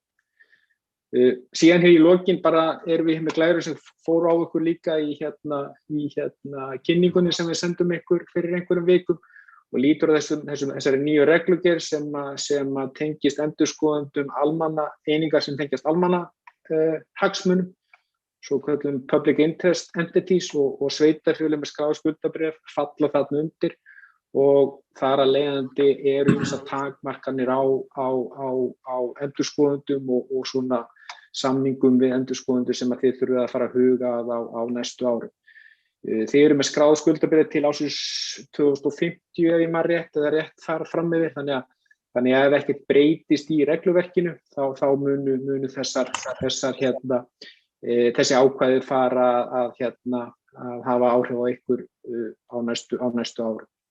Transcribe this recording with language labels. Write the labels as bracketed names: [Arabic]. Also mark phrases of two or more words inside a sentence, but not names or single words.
[Icelandic] Síðan hér í lokin bara erum við með glæru sem fóru á ykkur líka í kynningunni sem við sendum ykkur fyrir einhverjum vikum og lítur á þessari nýju reglugerð sem tengist endurskoðendum einingar sem tengjast hagsmunum, svo kallum [English] public interest entities [Icelandic] og sveitarfélög með skráð skuldabréf falla þarna undir og þar að leiðandi eru ýmsar takmarkanir á endurskoðendum og svona samningum við endurskoðendur sem að þið þurfið að fara að huga á næstu árum. Þið eru með skráð skuldabréf til ársins 2050 ef ég man rétt eða rétt þar fram yfir, þannig að ef ekkert breytist í regluverkinu þá munu þessi ákvæði fara að hafa áhrif á ykkur á næstu árum.